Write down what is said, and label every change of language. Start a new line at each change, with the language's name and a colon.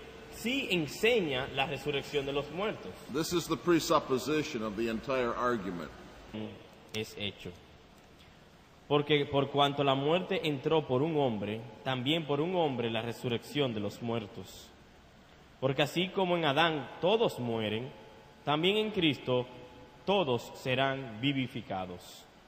Spanish: sí enseña la resurrección de los muertos.
English: This is the presupposition of the entire argument.
Spanish: Es hecho. Porque por cuanto la muerte entró por un hombre, también por un hombre la resurrección de los muertos. Porque así como en Adán todos mueren, también en Cristo todos serán vivificados.